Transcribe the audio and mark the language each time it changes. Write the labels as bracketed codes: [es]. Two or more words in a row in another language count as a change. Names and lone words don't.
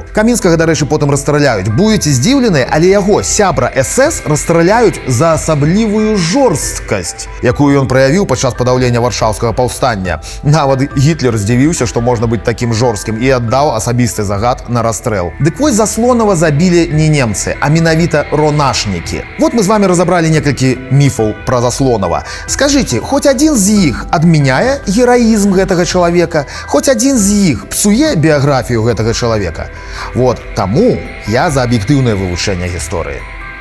[be] Камінскага, дарэчы, потым расстраляюць. Будзеце здзіўлены, але яго сябра СС расстраляюць за асаблівую жорсткасць, якую ён праявіў падчас падаўлення варшаўскага паўстання. Нават Гітлер здзівіўся, што можна быць такім жорсткім, і аддаў асабісты загад на расстрэл. Дык вось Заслонава забілі не немцы, а менавіта ронашнікі. Вот мы з вами разабралі некалькі міфаў про Заслонава. Скажите, [ru] хоть один [be] з іх адмяняе гераізм гэтага чалавека, [ru] хоть один [be] з іх псуе біяграфію гэтага чалавека. Вот таму я за аб'ектыўнае вывучэнне гісторыі.